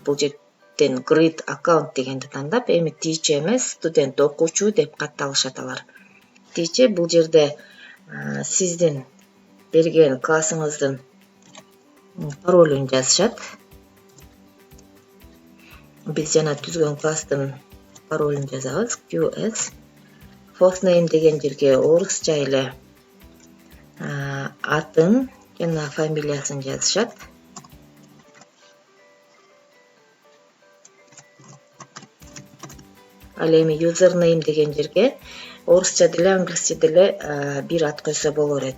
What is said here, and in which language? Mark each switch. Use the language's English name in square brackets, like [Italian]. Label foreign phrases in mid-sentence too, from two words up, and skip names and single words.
[Kyrgyz] Бул жерден Create аккаунт дегенди тандап, эми teacher эмес, студент, окуучу деп катталышат алар. Teacher бул жерде сиздин берген классыңыздын паролун жазышат. Биз жана түзгөн класстын паролун жазабыз. QS. [English] First name [Kyrgyz] деген жерге орусча эле атын жана фамилиясын жазышат. Ал эми username деген жерге орусча деле, англисче деле бир ат койсо болор эт.